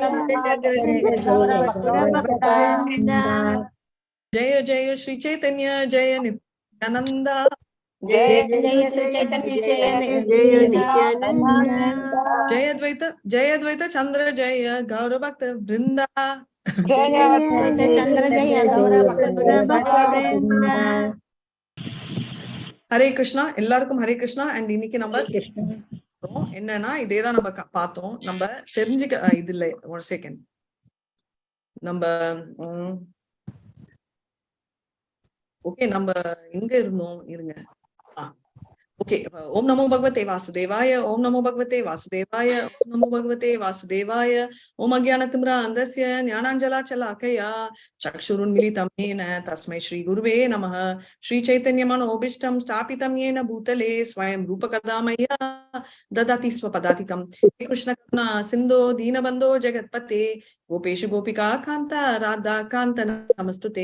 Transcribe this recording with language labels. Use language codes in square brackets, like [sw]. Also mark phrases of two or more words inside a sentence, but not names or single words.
[sa] जय श्री चैतन्य जय नित्यानंद, जय अद्वैत चंद्र जय गौर भक्त वृंदा, ஹரே கிருஷ்ணா. [ta] எல்லாருக்கும் ஹரே கிருஷ்ணா. அண்ட் இன்னைக்கு நம்ம என்னன்னா இதேதான் நம்ம பார்த்தோம். நம்ம தெரிஞ்சுக்க இது இல்லை, ஒரு செகண்ட். நம்ம ஓகே, நம்ம எங்க இருந்தோம் இருங்க. [sa] ஓகே, ॐ नमो भगवते वासुदेवाय, ॐ नमो भगवते वासुदेवाय, ॐ नमो भगवते वासुदेवाय, ॐ अज्ञानतिमिरान्धस्य ज्ञानाञ्जनशलाकया चक्षुरुन्मीलितं येन तस्मै श्री गुरवे நமः. श्री चैतन्यमनोऽभीष्टं स्थापितं येन भूतले स्वयं रूपः कदा मह्यं ददाति स्वपदातिकम्. कृष्ण करुणा सिन्धो दीनबन्धो जगत्पते गोपेषु गोपिका कान्ता राधा कान्त नमस्तुते.